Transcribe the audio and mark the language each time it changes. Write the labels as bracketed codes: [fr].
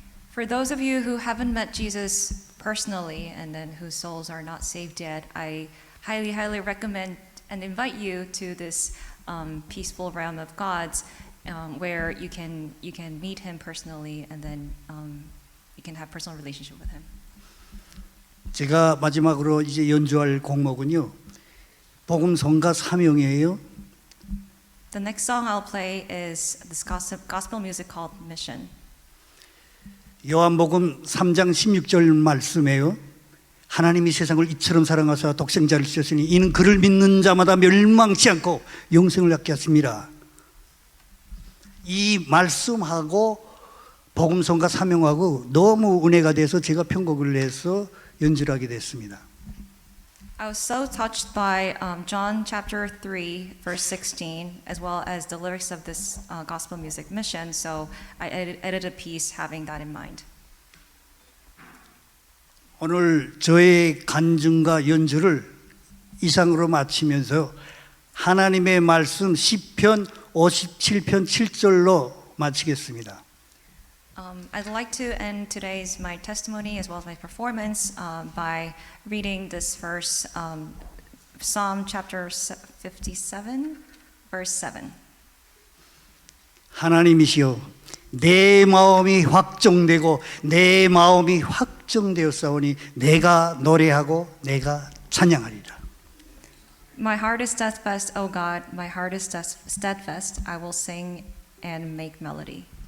[en] For those of you who haven't met Jesus personally and then whose souls are not saved yet, I highly recommend and invite you to this peaceful realm of God's where you can meet Him personally and then you can have personal relationship with Him. [ko] 제가 마지막으로 이제 연주할 곡목은요, 복음 성가 사명이에요. [en] The next song I'll play is this gospel music called Mission. [ko] 요한복음 3장 16절 말씀이에요. 하나님이 세상을 이처럼 사랑하사 독생자를 주셨으니 이는 그를 믿는 자마다 멸망치 않고 영생을 얻게 하십니다. 이 말씀하고 복음성가 사명하고 너무 은혜가 돼서 제가 편곡을 해서 연주를 하게 됐습니다. [en] I was so touched by John chapter 3 verse 16 as well as the lyrics of this gospel music Mission, so I edited a piece having that in mind. [ko] 오늘 저의 간증과 연주를 이상으로 마치면서 하나님의 말씀 시편 57편 7절로 마치겠습니다. [en] I'd like to end today's my testimony as well as my performance by reading this verse, Psalm chapter 57, verse 7. [ko] 하나님이시여 내 마음이 확정되고 내 마음이 확정되었사오니 내가 노래하고 내가 찬양하리라. [en] My heart is steadfast, O God, my heart is steadfast. I will sing and make melody.